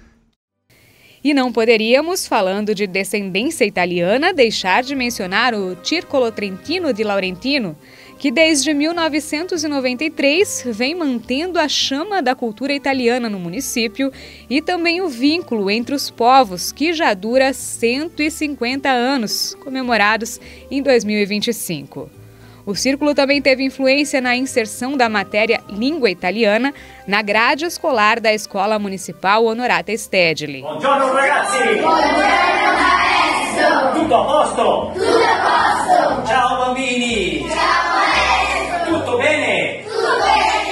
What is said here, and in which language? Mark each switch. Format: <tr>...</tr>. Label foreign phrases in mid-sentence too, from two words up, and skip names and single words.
<pt>E não poderíamos, falando de descendência italiana, deixar de mencionar o Circolo Trentino di Laurentino, que desde 1993 vem mantendo a chama da cultura italiana no município e também o vínculo entre os povos, que já dura 150 anos, comemorados em 2025. O Círculo também teve influência na inserção da matéria Língua Italiana na grade escolar da Escola Municipal Onorata Stedley.</pt> <it>Buongiorno ragazzi! Buongiorno maestro! Tutto a posto? Tutto a posto! Ciao bambini! Ciao maestro! Tutto bene? Tutto bene!</it>